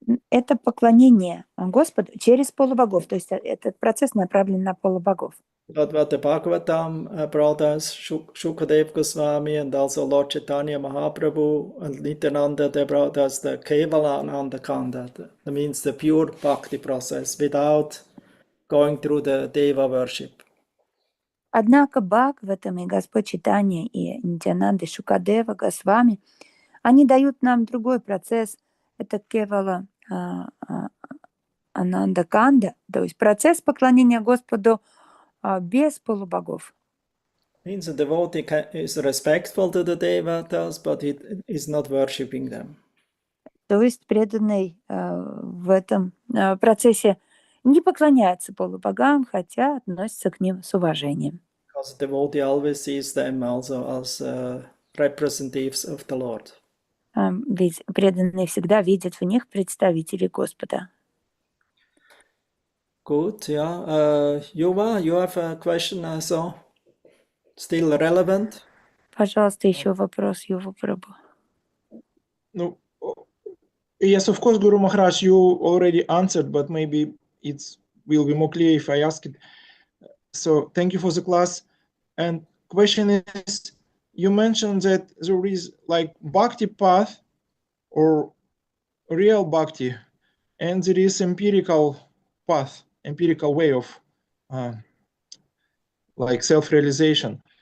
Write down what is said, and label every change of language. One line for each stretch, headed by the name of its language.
Russian: Это поклонение Господу через полубогов. То есть этот процесс направлен на полубогов.
English: But what the Bhagavatam brought us, Shukadev Goswami and also Lord Chaitanya Mahaprabhu and Nityananda, they brought us the Kevala Ananda Kanda. That means the pure bhakti process without going through the Deva worship.
Russian: Однако Бхагаватам и Господь Чайтанья и Нитьянанда, Шукадева, Госвами, они дают нам другой процесс. Это кевала ананда канда, то есть процесс поклонения Господу без полубогов.
English: Means the devotee is respectful to the devatas, but it is not worshipping them.
Russian: То есть преданный в этом процессе не поклоняется полубогам, хотя относится к ним с уважением.
English: Because the devotee always sees them also as representatives of the Lord.
Russian: Ведь преданный всегда видит в них представителей Господа.
English: Good, yeah. Yuva, you have a question also? Still relevant?
Russian: Пожалуйста, еще вопрос, Юва Прабху.
English: No, yes, of course, Guru Maharaj, you already answered, but maybe it will be more clear if I ask it. So thank you for the class. And question is, you mentioned that there is like bhakti path or real bhakti, and there is empirical path, empirical way of like self-realization.